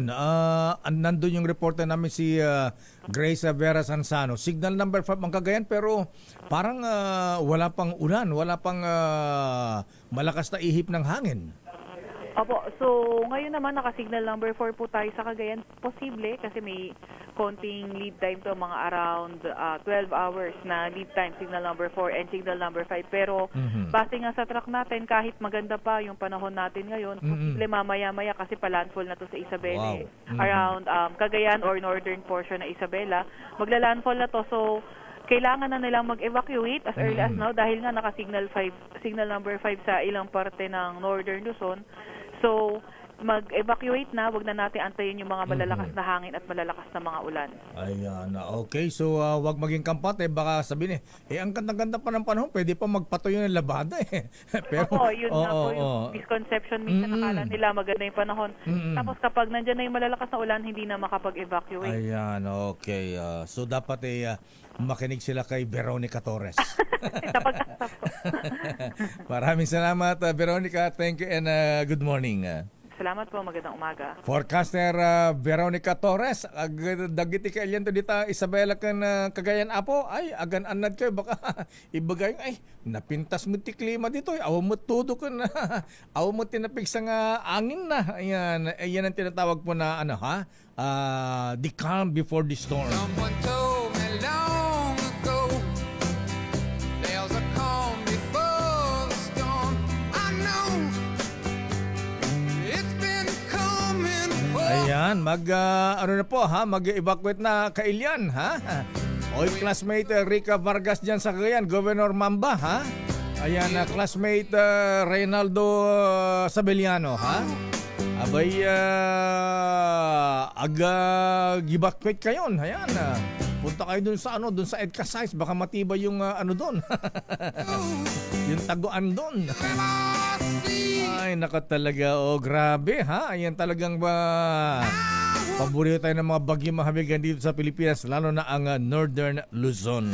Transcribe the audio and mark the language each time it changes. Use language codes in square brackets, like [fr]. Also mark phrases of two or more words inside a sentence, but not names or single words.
[tl] Nandun yung reporter namin si Grace Vera Sansano. [en] Signal number 5 [tl] ang Cagayan pero parang wala pang ulan, wala pang malakas na ihip ng hangin. Opo, so ngayon naman naka- [en] signal number 4 [tl] po tayo sa Cagayan. Posible kasi may konting [en] lead time [tl] to, mga [en] around 12 hours [tl] na [en] lead time, signal number 4 and signal number 5. [tl] Pero base nga sa track natin, kahit maganda pa yung panahon natin ngayon, posible mamaya-maya kasi palandfall na to sa Isabela. Around Cagayan or northern portion na Isabela, maglalandfall na to. So, kailangan na nilang mag-evacuate [en] as early as now [tl] dahil nga naka- [en] signal number 5 [tl] sa ilang parte ng northern Luzon. So, mag-evacuate na, wag na natin antayin yung mga malalakas na hangin at malalakas na mga ulan. Ayan, okay. So, wag maging kampante. Baka sabihin ang ganda-ganda pa ng panahon, pwede pa magpatuyo ng labada eh. Pero, yun nga po yung misconception. Minsan nakala nila maganda yung panahon. Tapos kapag nandyan na yung malalakas na ulan, hindi na makapag-evacuate. Ayan, okay. So, dapat makinig sila kay Veronica Torres. Maraming salamat, Veronica. [en] Thank you and good morning. [tl] Salamat po, magandang umaga. Forecaster Veronica Torres, [ilo] dagiti ka ilyan to dita Isabela kan Cagayan Apo, ay agan anad kayo baka ibagay ay napintas mo ti klima dito, aw mo tudo ka na, aw mo tinapig sa angin na. [tl] Ayan ang tinatawag po na [en] the calm before the storm. Someone told me long ago there's a calm before the storm. I know it's been coming for. [tl] Ayan, mag-evacuate na kailyan, Oy, classmate Rica Vargas dyan sa Cagayan, Governor Mamba, Ayan, classmate Reynaldo Sabeliano, Abay, gibakwit kayo. Ayan, punta kayo dun sa dun sa Edka Size, baka matibay yung dun. Yung taguan dun. Ay, naka talaga. Oh, grabe ha. Ayan talagang paborito tayo ng mga bagyong mahabigan dito sa Pilipinas, lalo na ang Northern Luzon.